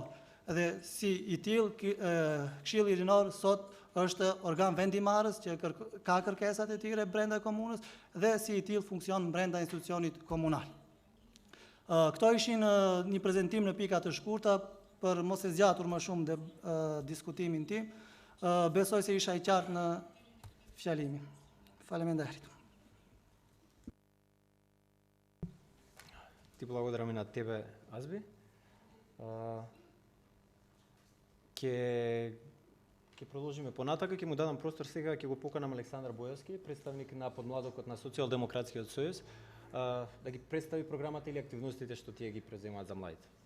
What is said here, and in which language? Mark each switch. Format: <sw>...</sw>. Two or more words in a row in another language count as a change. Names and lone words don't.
<sq>Dhe si i tillë, Këshilli Rinor sot është organ vendimarrës që ka kërkesat e tyre brenda komunës dhe si i tillë funksion brenda institucionit komunal. Këto ishin një prezantim në pika të shkurta për mos e zgjatur më shumë diskutimin tim. Besoj se isha i qartë në fjalimin. Faleminderit.</sq> <mk>Ти благодарам и на тебе, Азби. Ќе продолжиме понатака, ќе му дадам простор сега, ќе го поканам Александар Боевски, представник на подмладокот на Социјалдемократскиот сојуз, да ги представи програмата или активностите што тие ги преземаат за младите.</mk>